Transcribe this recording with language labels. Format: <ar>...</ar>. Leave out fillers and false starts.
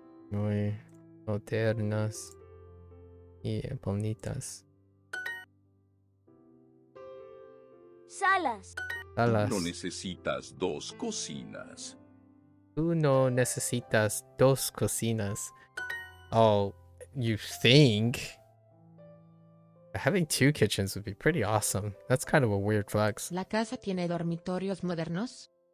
<es>Muy modernas y bonitas. Salas. No necesitas 2 cocinas. Tú no necesitas 2 cocinas.</es> <en>Oh, you think? Having 2 kitchens would be pretty awesome. That's kind of a weird flex.</en> <es>La casa tiene dormitorios modernos.</es>